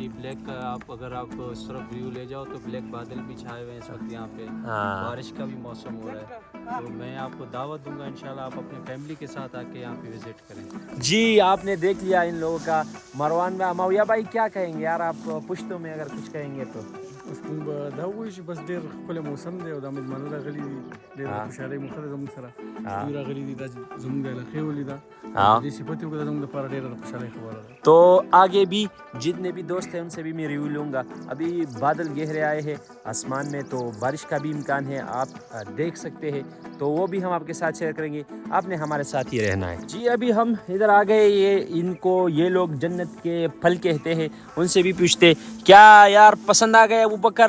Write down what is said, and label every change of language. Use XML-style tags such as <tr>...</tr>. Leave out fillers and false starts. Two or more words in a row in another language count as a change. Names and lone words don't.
<ur>یہ بلیک, آپ اگر آپ اس طرف ویو لے جاؤ تو بلیک بادل بھی چھائے ہوئے ہیں اس وقت یہاں پہ. بارش کا بھی موسم ہو رہا ہے. تو میں آپ کو دعوت دوں گا, انشاءاللہ آپ اپنے فیملی کے ساتھ آ کے یہاں پہ وزٹ کریں. جی آپ نے دیکھ لیا ان لوگوں کا. مروان ماویہ بھائی کیا کہیں گے یار, آپ پشتوں میں اگر کچھ کہیں گے تو؟</ur> <ps>اوس موږ به دا وایو چې بس ډېر ښکلی موسم دی او دا مېلمانه راغلي دي, ډېره خوشحالۍ مخه ده زموږ سره. دوی راغلي دي, دا زموږ د علاقې ولیده دې صفت یو زموږ دپاره ډېره د خوشحالۍ خبره ده.</ps> <ur>تو آگے بھی جتنے بھی دوست ہیں ان سے بھی میں ریویو لوں گا. ابھی بادل گہرے آئے ہیں آسمان میں, تو بارش کا بھی امکان ہے, آپ دیکھ سکتے ہیں. تو وہ بھی ہم آپ کے ساتھ شیئر کریں گے, آپ نے ہمارے ساتھ ہی رہنا ہے. جی ابھی ہم ادھر آ گئے, یہ لوگ جنت کے پھل کہتے ہیں, ان سے بھی پوچھتے کیا یار پسند آ گئے ابو بکر؟</ur>